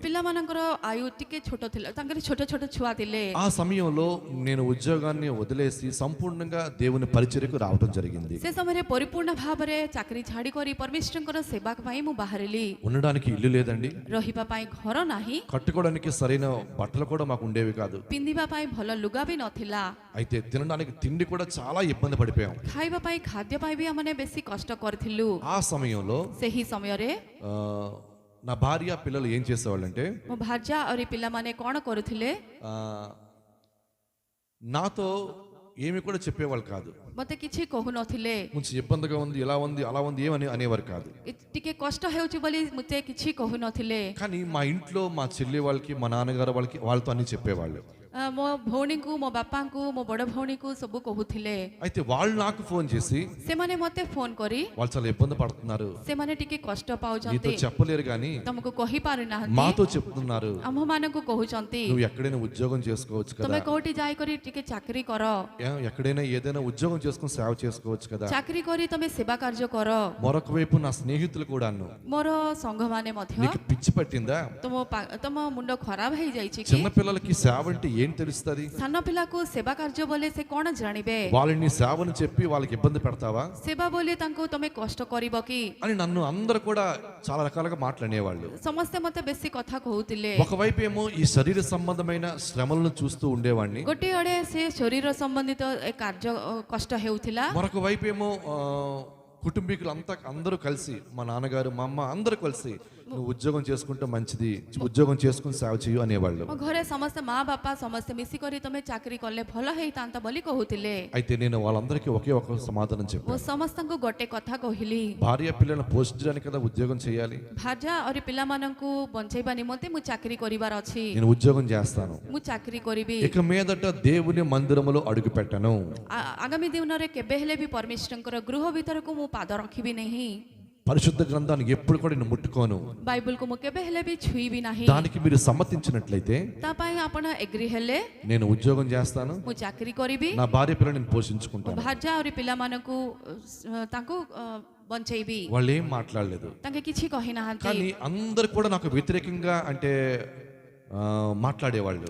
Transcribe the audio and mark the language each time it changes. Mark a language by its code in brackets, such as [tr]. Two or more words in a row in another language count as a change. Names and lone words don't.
[or] ପିଲା ମାନଙ୍କର ଆୟୁ ଟିକେ ଛୋଟ ଥିଲା। ତାଙ୍କର ଛୋଟ ଛୋଟ ଛୁଆ ଥିଲେ. [te] ఆ సమయంలో నేను ఉద్యోగాన్ని వదిలేసి సంపూర్ణంగా దేవుని పరిచర్యకు రావడం జరిగింది. [or] ସେ ସମୟ ରେ ପରିପୂର୍ଣ୍ଣ ଭାବ ରେ ଚାକିରି ଛାଡ଼ି କରି ପରମେଶ୍ୱରଙ୍କର ସେବା ପାଇଁ ମୁଁ ବାହାରିଲି. [te] ఉండడానికి ఇల్లు లేదండి, [or] ରହିବା ପାଇଁ ଘର ନାହିଁ. [te] కట్టుకోవడానికి సరైన బట్టలు కూడా మాకు ఉండేవి కాదు. [or] ପିନ୍ଧିବା ପାଇଁ ଭଲ ଲୁଗା ବି ନଥିଲା. [te] అయితే తినడానికి తిండి కూడా చాలా ఇబ్బంది పడిపోయాం. [or] ଖାଇବା ପାଇଁ ଖାଦ୍ୟ ପାଇଁ ବି ଆମେ ବେଶୀ କଷ୍ଟ କରୁଥିଲୁ. [te] ఆ సమయంలో [or] ସେହି ସମୟ ରେ [te] నా భార్య పిల్లలు ఏం చేసేవాళ్ళంటే, [or] ମୋ ଭାର୍ଯ୍ୟା ଆଉ ପିଲା ମାନେ କ'ଣ କରୁଥିଲେ? [te] నాతో ఏమి కూడా చెప్పేవాళ్ళు కాదు. [or] ମତେ କିଛି କହୁନଥିଲେ। [te] కొంచెం ఇబ్బందిగా ఉంది, ఇలా ఉంది, అలా ఉంది ఏమని అనేవారు కాదు. [or] ଟିକେ କଷ୍ଟ ହେଉଛି ବୋଲି ମତେ କିଛି କହୁନଥିଲେ। [te] కానీ మా ఇంట్లో మా చెల్లి వాళ్ళకి, మా నాన్నగారు వాళ్ళకి, వాళ్ళతో అన్ని చెప్పేవాళ్ళు. [or] ମୋ ଭଉଣୀଙ୍କୁ, ମୋ ବାପାଙ୍କୁ, ମୋ ବଡ଼ ଭଉଣୀକୁ ସବୁ କହୁଥିଲେ। [te] అయితే వాళ్ళు నాకు ఫోన్ చేసి [or] ସେମାନେ ମତେ ଫୋନ କରି [te] వాళ్ళు చాలా ఇబ్బంది పడుతున్నారు, [or] ସେମାନେ ଟିକେ କଷ୍ଟ [te] నీతో [or] ପାଉଛନ୍ତି, [te] చెప్పలేరు కానీ [or] ତମକୁ କହିପାରୁନାହାନ୍ତି, [te] మాతో చెప్తున్నారు, [or] ଆମମାନଙ୍କୁ କହୁଛନ୍ତି [te] నువ్వు ఎక్కడైనా ఉద్యోగం చేసుకోవచ్చు కదా, [or] ତମେ କୋଉଠି ଯାଇକରି ଟିକେ ଚାକିରି କର, [te] ఎక్కడైనా ఏదైనా ఉద్యోగం చేసుకుని సేవ చేసుకోవచ్చు కదా. [or] ଚାକିରି କରି ତମେ ସେବା କାର୍ଯ୍ୟ କର। [te] మరొక వైపు నా స్నేహితులు కూడాను, [or] ମୋର ସଂଘମାନେ ମଧ୍ୟ [te] నీకు పిచ్చి పట్టిందా, [or] ତମ ମୁଣ୍ଡ ଖରାପ ହେଇଯାଇଛି କି? [te] చిన్నపిల్లలకి సేవ అంటే ఏం తెలుస్తుంది, [or] ସାନ ପିଲାକୁ ସେବା କାର୍ଯ୍ୟ ବୋଲେ ସେ କଣ ଜାଣିବେ? [te] వాళ్ళని సేవను చెప్పి వాళ్ళకి ఇబ్బంది పెడతావా [or] ସେବା ବୋଲି ତାଙ୍କୁ ତମେ କଷ୍ଟ କରିବ କି? [te] అని నన్ను అందరూ కూడా చాలా రకాలుగా మాట్లాడేవాళ్ళు. [or] ସମସ୍ତେ ମତେ ବେଶୀ କଥା କହୁଥିଲେ। [te] ఒకవైపు ఏమో ఈ శరీర సంబంధమైన శ్రమలను చూస్తూ ఉండేవాడిని, [or] ଗୋଟିଏ ଆଡେ ସେ ଶରୀର ସମ୍ବନ୍ଧିତ ଏ କାର୍ଯ୍ୟ କଷ୍ଟ ହେଉଥିଲା, [te] మరొక వైపు ఏమో కుటుంబీకులు అంతా అందరూ కలిసి, మా నాన్నగారు, మా అమ్మ అందరూ కలిసి నువ్వు ఉద్యోగం చేసుకుంటే మంచిది, ఉద్యోగం చేసుకుని సేవ చేయు అనేవాళ్ళు. [or] ମୋ ଘରେ ସମସ୍ତେ ମା ବାପା ସମସ୍ତେ ମିଶିକରି ତମେ ଚାକିରି କଲେ ଭଲ ହେଇଥାନ୍ତା ବୋଲି କହୁଥିଲେ। [te] అయితే నేను వాళ్ళందరికీ ఒకే ఒక సమాధానం [or] ମୁଁ [te] చెప్పాను, [or] ସମସ୍ତଙ୍କୁ ଗୋଟେ କଥା କହିଲି, [te] భార్య పిల్లలను పోషించడానికి కదా ఉద్యోగం చేయాలి, [or] ଭାର୍ଯ୍ୟା ଆଉ ପିଲାମାନଙ୍କୁ ବଞ୍ଚେଇବା ନିମନ୍ତେ ମୁଁ ଚାକିରି କରିବାର ଅଛି, [te] నేను ఉద్యోగం చేస్తాను, [or] ମୁଁ ଚାକିରି କରିବି। [te] ఇక మీదట దేవుని మందిరములో అడుగు పెట్టను, [or] ଆଗାମୀ ଦିନରେ କେବେ ହେଲେ ବି ପରମେଶ୍ୱରଙ୍କର ଗୃହ ଭିତରକୁ ମୁଁ ପାଦ ରଖିବି ନାହିଁ, [te] పరిశుద్ధ గ్రంథాన్ని ఎప్పుడు కూడా నేను ముట్టుకోను, [or] ବାଇବଲକୁ ମୁଁ କେବେ ହେଲେ ବି ଛୁଇଁବି ନାହିଁ। [te] దానికి మీరు సమ్మతించినట్లయితే [or] ତା ପାଇଁ ଆପଣ ଏଗ୍ରି ହେଲେ [te] నేను ఉద్యోగం చేస్తాను, [or] ମୁଁ ଚାକିରି କରିବି, [te] నా భార్య పిల్లలు నేను [or] ମୋ [te] పోషించుకుంటాను. [or] ଭାର୍ଯ୍ୟା ଆହୁରି ପିଲାମାନଙ୍କୁ ତାଙ୍କୁ ବଞ୍ଚେଇବି। [te] వాళ్ళు ఏం మాట్లాడలేదు, [or] ତାଙ୍କେ କିଛି କହିନାହାନ୍ତି, [te] కానీ అందరు కూడా నాకు వ్యతిరేకంగా అంటే మాట్లాడేవాళ్ళు.